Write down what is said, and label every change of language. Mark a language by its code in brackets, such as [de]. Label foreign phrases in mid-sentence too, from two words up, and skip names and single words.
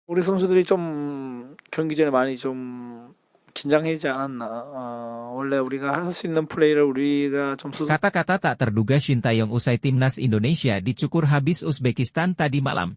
[ko] 우리 선수들이 좀 경기 전에 많이 좀 긴장하지 않았나. 원래 우리가 할 수 있는 플레이를 우리가 좀 [id] Kata-kata tak terduga Shin Taeyong usai timnas Indonesia dicukur habis Uzbekistan tadi malam.